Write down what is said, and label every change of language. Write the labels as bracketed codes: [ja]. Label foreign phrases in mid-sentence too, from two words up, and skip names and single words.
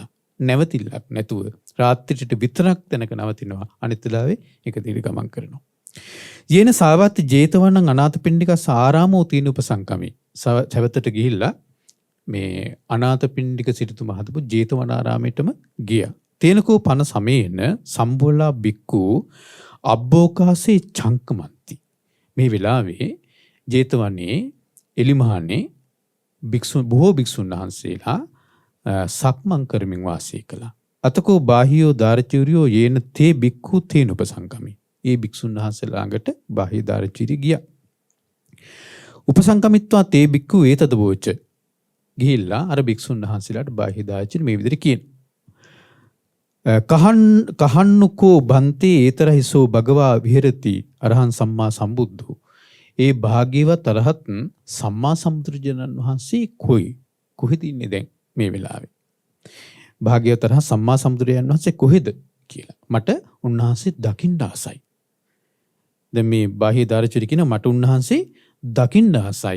[si] නැවතිල්ලක් නැතුව රාත්‍රියට විතරක් තැනක නවතිනවා. අනිත් වෙලාවේ එක දිගට ගමන් කරනවා. [pi] යේන සාවත්ති ජේතවනං අනාථපිණ්ඩිකස් ආරාමෝ තීන උපසංකමී. [si] සවතට ගිහිල්ලා මේ අනාථපිණ්ඩික සිටුතුමා හදපු ජේතවනාරාමයටම ගියා. [pi] තේනකෝ පන සමේන සම්බෝලා බික්කු අබ්බෝකාසේ චංකමන්ති. [si] මේ වෙලාවේ ජේතවනේ එලිමහනේ බොහෝ භික්ෂුන් වහන්සේලා සක්මන් කරමින් වාසය කළා. [pi] අතකෝ බාහියෝ දාරචූරියෝ යේන තේ බික්කු තේන උපසංකමී. [si] ඒ භික්ෂුන් වහන්සේලා ළඟට බාහ්‍ය දාරචීරිය ගියා. [pi] උපසංකමිත්වා තේ බික්කු ඒතද බෝච. [si] ගිහිල්ලා අර භික්ෂුන් වහන්සේලාට බාහ්‍ය දාරචීරිය මේ විදිහට කියන. [pi] කහන්නුකෝ බන්තේ ඒතරහිසෝ භගවා විහෙරති අරහං සම්මා සම්බුද්ධෝ. [si] ඒ භාග්‍යවත් අරහත් සම්මා සම්බුදුරජාණන් වහන්සේ කොහෙද ඉන්නේ දැන් මේ වෙලාවේ? භාග්‍යවත් අරහත් සම්මා සම්බුදුරජාණන් වහන්සේ කොහෙද කියලා මට උන්වහන්සේ දකින්න ආසයි. දැන් මේ බාහ්‍ය දාරචීරිය කියන මට උන්වහන්සේ දකින්න ආසයි.